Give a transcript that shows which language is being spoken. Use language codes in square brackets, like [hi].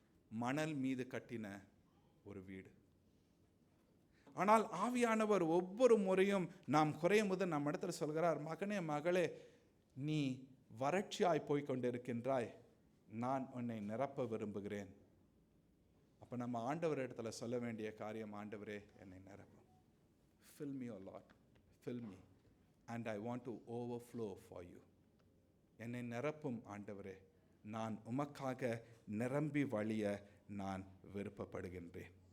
[ta] மணல் மீது கட்டின ஒரு வீடு. ஆனால் ஆவியானவர் ஒவ்வொரு முறையும் நாம் குறையும் போது நம்ம இடத்துல சொல்கிறார், மகனே மகளே, நீ வறட்சியாய் போய்கொண்டிருக்கின்றாய், நான் உன்னை நிரப்ப விரும்புகிறேன். அப்ப நம்ம ஆண்டவர் இடத்துல சொல்ல வேண்டிய காரியம், ஆண்டவரே என்னை நிரப்பும். [en] Fill me, O Lord, fill me and I want to overflow for you. [ta] என்னை நிரப்பும் ஆண்டவரே, நான் உமக்காக நிரம்பி வழிய நான் விருப்பப்படுகின்றேன்.